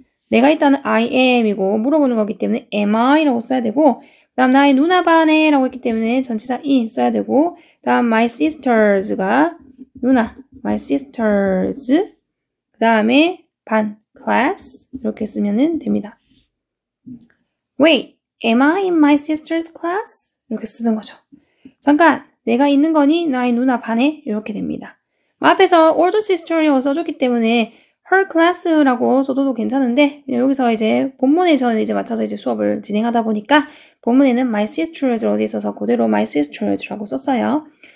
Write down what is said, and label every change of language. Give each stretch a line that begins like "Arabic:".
Korean: 내가 있다는 I am이고 물어보는 거기 때문에
English: am I?
Korean: 라고 써야 되고 그 다음 나의 누나 반에 라고 했기 때문에 전치사 in 써야 되고 그 다음 my sisters가 누나 my sisters 그 다음에 반 class 이렇게 쓰면 됩니다.
English: Wait, am I in my sister's class?
Korean: 이렇게 쓰는 거죠. 잠깐, 내가 있는 거니? 나의 누나 반에? 이렇게 됩니다. 앞에서 older sister이라고 써줬기 때문에
English: her class
Korean: 라고 써도 괜찮은데 여기서 이제 본문에서는 이제 맞춰서 이제 수업을 진행하다 보니까 본문에는
English: my sisters
Korean: 어디 있어서 그대로 my sisters라고 썼어요.